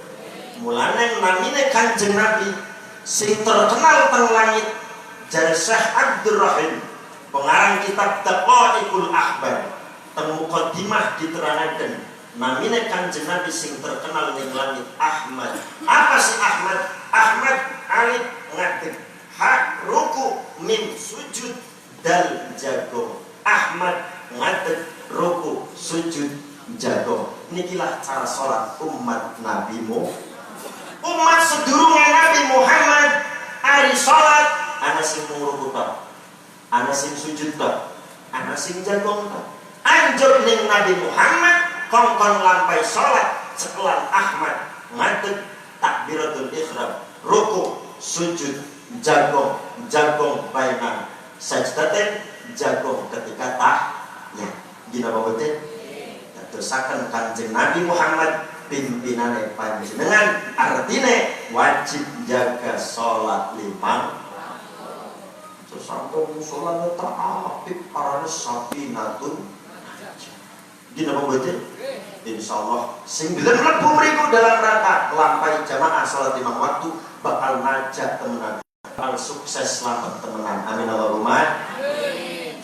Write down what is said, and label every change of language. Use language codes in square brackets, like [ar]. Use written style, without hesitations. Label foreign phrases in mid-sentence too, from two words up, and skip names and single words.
[jv] Mulane namine Kanjeng Nabi sing terkenal teng langit jar Syekh Abdul Rahim pengarang kitab Taqa'iqul Ahbar teng muqaddimah diterangaken namine Kanjeng Nabi sing terkenal ning langit Ahmad. Apa sih Ahmad? Ahmad alif ngadeg ha ruku mim sujud dal jago. Ahmad ngadeg ruku sujud jago. Nikilah cara salat umat Nabi umat sedurunge Nabi Muhammad ari salat ana sing ruku tok, ana sing sujud tok, ana sing jagong tok. Anjur ning Nabi Muhammad kongkon lampai salat cekelan Ahmad ngadeg [ar] تكبيرة الإحرام, [jv] ruku, sujud, jagong [ar] بين السجدتين, [jv] jagong ketika tahiyat. Gina baboten dadosaken Kanjeng Nabi Muhammad pimpinane panjenengan artine wajib jaga salat 5 sampai musolane terapik parane sakinatun gina mboten insyaallah sing bilen mlebu mriku [id] dalam rangka [jv] nglampahi jamaah salat 5 waktu bakal najat temenan bakal sukses selamat temenan amin [ar] اللهم آمين.